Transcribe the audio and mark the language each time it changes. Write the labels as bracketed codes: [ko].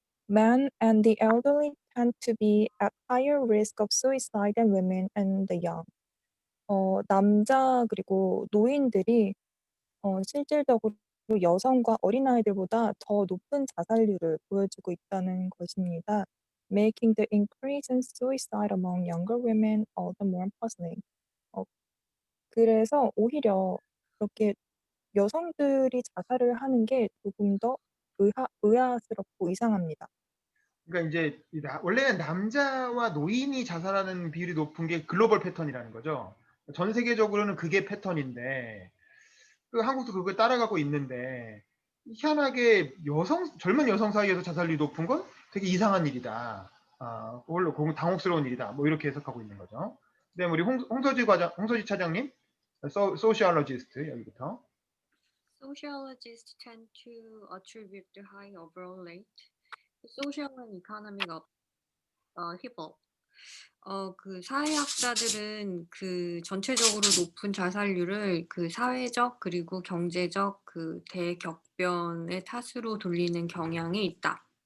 [en] Men and the elderly tend to be at higher risk of suicide than women and the young. [ko] 남자 그리고 노인들이 실질적으로 여성과 어린아이들보다 더 높은 자살률을 보여주고 있다는 것입니다. [en] Making the increase in suicide among younger women all the more puzzling. [ko] 그래서 오히려 그렇게 여성들이 자살을 하는 게 조금 더 의아스럽고 이상합니다. 그러니까 이제 원래는 남자와 노인이 자살하는 비율이 높은 게 글로벌 패턴이라는 거죠. 전 세계적으로는 그게 패턴인데 한국도 그걸 따라가고 있는데 희한하게 젊은 여성 사이에서 자살률이 높은 건 되게 이상한 일이다. 그걸로 당혹스러운 일이다. 뭐 이렇게 해석하고 있는 거죠. 그다음에 우리 홍서지 차장님, 소시올로지스트 여기부터. [en] Sociologists tend to attribute the high overall rate to social and economic upheaval. [ko] 그 사회학자들은 그 전체적으로 높은 자살률을 그 사회적 그리고 경제적 그 대격변의 탓으로 돌리는 경향이 있다.